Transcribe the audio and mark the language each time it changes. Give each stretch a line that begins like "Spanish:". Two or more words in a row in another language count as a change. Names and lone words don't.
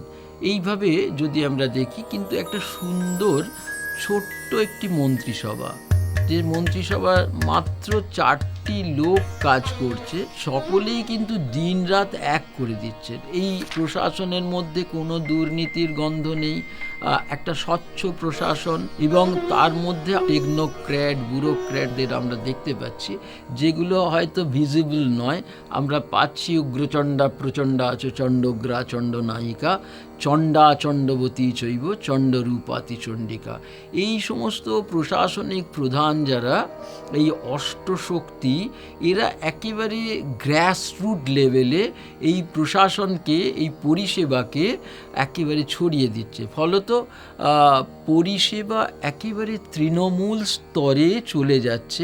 Bangla: এইভাবে যদি আমরা দেখি, কিন্তু একটা সুন্দর ছোট্ট একটি মন্ত্রিসভা, যে মন্ত্রিসভা মাত্র 4টি লোক কাজ করছে, সকলেই কিন্তু দিনরাত এক করে দিচ্ছেন। এই প্রশাসনের মধ্যে কোনো দুর্নীতির গন্ধ নেই, একটা স্বচ্ছ প্রশাসন, এবং তার মধ্যে টেকনোক্র্যাট ব্যুরোক্র্যাটদের আমরা দেখতে পাচ্ছি, যেগুলো হয়তো ভিজিবল নয়।
Sanskrit: আমরা পাচ্ছি উগ্রচণ্ডা প্রচণ্ডা চ চণ্ডগ্রা চণ্ডনায়িকা চণ্ডা চণ্ডবতী চৈব চণ্ডরূপাতি চণ্ডিকা।
Bangla: এই সমস্ত প্রশাসনিক প্রধান যারা, এই অষ্টশক্তি, এরা একেবারে গ্রাসরুট লেভেলে এই প্রশাসনকে, এই পরিষেবাকে একেবারে ছড়িয়ে দিচ্ছে। ফলত পরিষেবা একেবারে তৃণমূল স্তরে চলে যাচ্ছে।